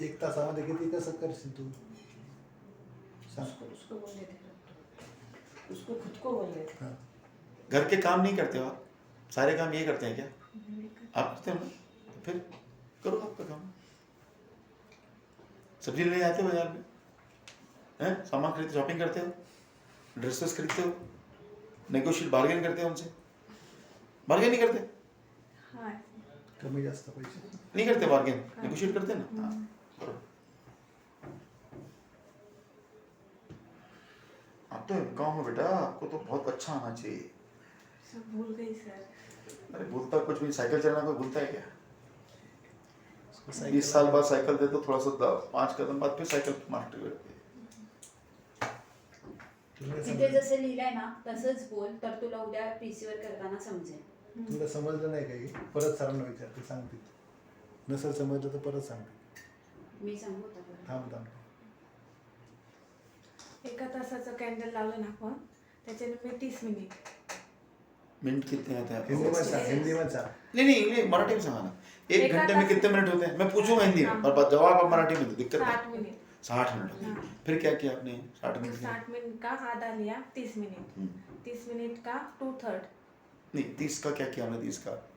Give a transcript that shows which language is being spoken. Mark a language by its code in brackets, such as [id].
[mr] एक तासामध्ये किती कसं करशील तू सांग. [hi] उसको बोलने थे, उसको खुद को बोलने थे। हाँ. घर के काम नहीं करते हो आप? सारे काम ये करते हैं क्या आप? करते हो ना? तो फिर करो आपका काम। सब्जी लेने जाते हो बाजार में, हैं? सामान खरीदते, शॉपिंग करते हो, ड्रेसेस खरीदते हो, नेगोशिएट बार्गेन करते हो उनसे? बार्गेन नहीं करते? [mr] कमी जास्त पैसे. [hi] नहीं करते बार्गेन, नेगोशिएट करते ना? हाँ, करो। आप तो गाँव में बेटा, आपको तो बहुत अच्छा आना चाहिए। सब भूल गई सर। अरे भूलता कुछ भी, साइकिल चलाना कोई भूलता है क्या? उसको सायकल- 20 साल बाद साइकिल दे तो थोड़ा सा 5 कदम बाद फिर साइकिल मास्टर करते। [mr] तुला तिथे समज- जसं लिहिलंय ना तसंच बोल, तर तुला उद्या पीसीवर करताना समजेल. तुला समजलं नाही काही परत सरांना विचारते सांगते. नसेल समजलं तर परत सांगते. मी सांगू का बरं? थांब थांब. एका तासाचं कॅन्डल लावलं ना आपण त्याच्याने मी 30 मिनिट. [hi] मिनट कितने आते हैं हिंदी आपको? में सांग. हिंदी में सांग. नहीं नहीं इंग्लिश मराठी में समझाना। एक एक घंटे में आधा- कितने मिनट होते हैं? मैं पूछूंगा हिंदी में, हाँ। पर जवाब आप मराठी में दो, दिक्कत 60 नहीं। [mr] मिनिट. [hi] 60 मिनट होते हैं। हाँ। फिर क्या किया आपने? 60 मिनट किया? 60 मिनट का आधा लिया 30 मिनिट. हम्म। 30 मिनिट का 2/3 नहीं 30 का क्या किया हमने? 30 का